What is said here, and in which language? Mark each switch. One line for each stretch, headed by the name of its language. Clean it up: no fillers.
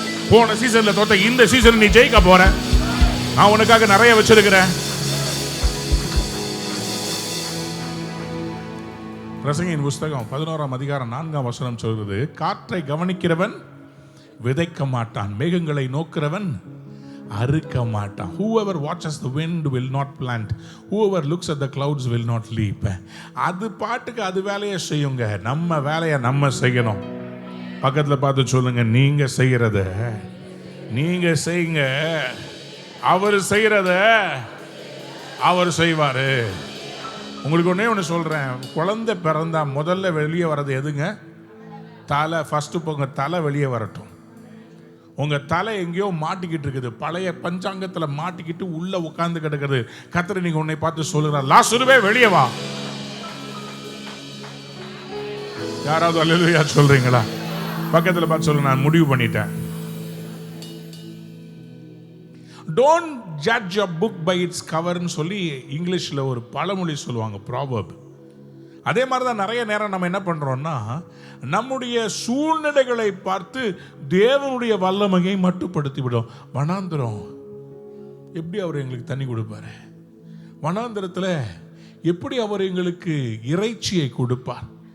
Tamil: போன சீசன்ல தோத்த, இந்த சீசன் நீ ஜெயிக்க போற. நான் உனக்காக நிறைய வச்சிருக்கிறேன். பிரசங்கியின் புஸ்தகம் 11ஆம் அதிகாரம் 4ஆம் வசனம் சொல்கிறது, காற்றை கவனிக்கிறவன் விதைக்க மாட்டான், மேகங்களை நோக்கிறவன் அறுக்க மாட்டான்.
English: Whoever watches the wind will not plant. Whoever looks at the clouds will not leap.
Tamil: அது பாட்டுக்கு அது வேலையை செய்யுங்க. நம்ம வேலையை நம்ம செய்யணும். பக்கத்தில் பார்த்து சொல்லுங்க, நீங்க செய்யறத நீங்க செய்யுங்க, அவர் செய்யறத அவர் செய்வாரு. உங்களுக்கு ஒண்ணு சொல்றேன், குழந்தை பிறந்தா முதல்ல வெளியே வர்றது எதுங்க? தலை. ஃபர்ஸ்ட் உங்க தலை வெளியே வரட்டும். உங்க தலை எங்கேயோ மாட்டிக்கிட்டு இருக்குது, பழைய பஞ்சாங்கத்தில் மாட்டிக்கிட்டு உள்ள உட்கார்ந்து கிடக்குது. கர்த்தர் நீங்க உன்னை பார்த்து சொல்லுறார், லாசருவே வெளியே வா. யாராவது அல்லேலூயா சொல்றீங்களா? பக்கத்தில் பார்த்து சொல்லுங்க, நான் முடிவு பண்ணிட்டேன்.
English: Don't judge a book by its cover
Tamil: ன்னு சொல்லி இங்கிலீஷ்ல ஒரு பழமொழி சொல்லுவாங்க,
English: proverb.
Tamil: அதே மாதிரி தான் நிறைய நேரம் நம்ம என்ன பண்றோம்னா, நம்முடைய சூழ்நிலைகளை பார்த்து தேவனுடைய வல்லமையை மட்டுப்படுத்தி விடும். வனாந்திரம் எப்படி அவர் எங்களுக்கு தண்ணி கொடுப்பாரு, வனாந்திரத்தில் எப்படி அவர் எங்களுக்கு இறைச்சியை கொடுப்பார்.